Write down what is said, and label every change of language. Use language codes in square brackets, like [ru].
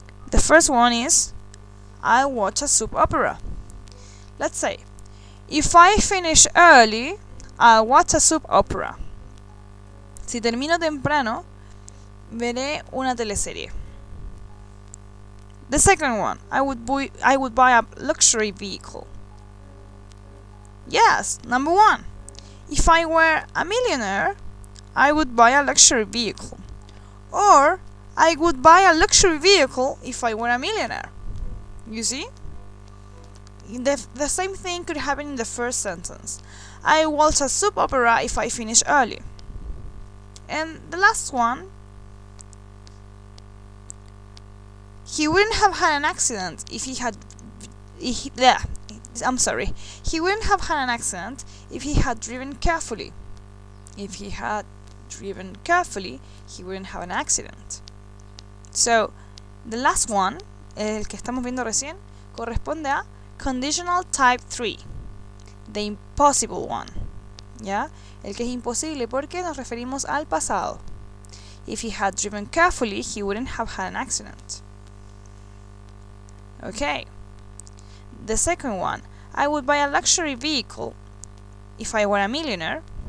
[en] The first one is, I'll watch a soap opera. Let's say, if I finish early, I'll watch a soap opera. [es] Si termino temprano, veré una teleserie. [en] The second one, I would buy a luxury vehicle. Yes, number 1. If I were a millionaire, I would buy a luxury vehicle. Or, I would buy a luxury vehicle if I were a millionaire. You see? The same thing could happen in the first sentence. I watch a soap opera if I finish early. And the last one, he wouldn't have had an accident if he had... He wouldn't have had an accident if he had driven carefully. If he had driven carefully, he wouldn't have an accident. So, the last one, [es] el que estamos viendo recién, corresponde a [en] conditional type 3, the impossible one, [es] ¿ya? El que es imposible porque nos referimos al pasado. [en] If he had driven carefully, he wouldn't have had an accident. Okay. The second one, I would buy a luxury vehicle if I were a millionaire.